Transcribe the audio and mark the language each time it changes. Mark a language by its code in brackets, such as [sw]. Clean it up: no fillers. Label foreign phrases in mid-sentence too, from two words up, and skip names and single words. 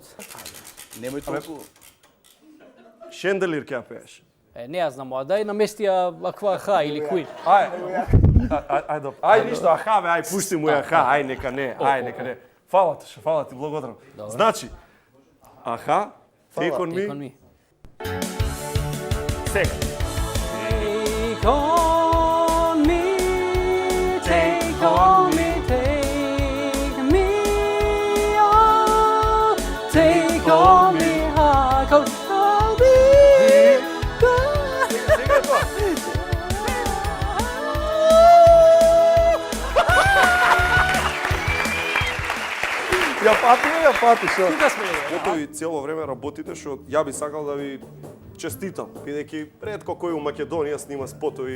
[mk] Немој толку. Шенделир ќе ја пееш. Не ја знам, а дај намести ја Аква Ха или Queen. Ај, ништо, аха, бе, ај, пушти му ја, аха, ај, нека не. Фала ти, благодарам. Значи, аха, [en] Take on Take on Me, me. [mk] сега. [en] Take Take on me, take on me, take me on, take on me, cause I'll be [mk] Ја пати, шо? Тука сме. Готови цело време работите, што ја би сакал да ви честитам, бидејќи ретко кој у Македонија снима спотови.